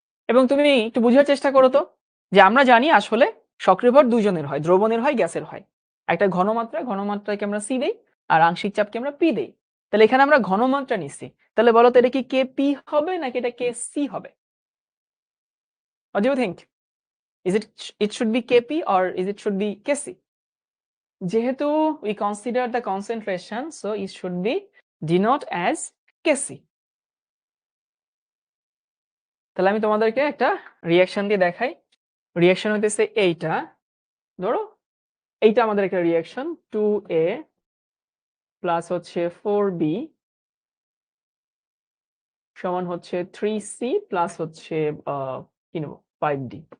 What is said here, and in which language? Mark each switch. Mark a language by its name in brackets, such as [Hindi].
[Bangla] এবং তুমি একটু বোঝার চেষ্টা করো তো, যে আমরা জানি আসলে সক্রিয় ভর দুইজনের হয়, দ্রবণের হয়, গ্যাসের হয়। একটা ঘনমাত্রাকে আমরা সি দেই আর আংশিক চাপকে আমরা পি দেই। তাহলে এখানে আমরা ঘনমাত্রা নিচ্ছি। তাহলে বলো তো এটা কি কে পি হবে নাকি এটা কে সি হবে? [English] What do you think? It should be Kp or it should be Kc? [Bangla] যেহেতু [English] we consider the concentration, so it should be denote as Kc. [Bangla] তাহলে আমি তোমাদেরকে একটা রিঅ্যাকশন দিয়ে দেখাই। রিঅ্যাকশন হইতেছে এইটা, ধরো এইটা আমাদের একটা রিঅ্যাকশন 2a প্লাস হচ্ছে 4b সমান হচ্ছে 3c প্লাস হচ্ছে কি নেব 5d।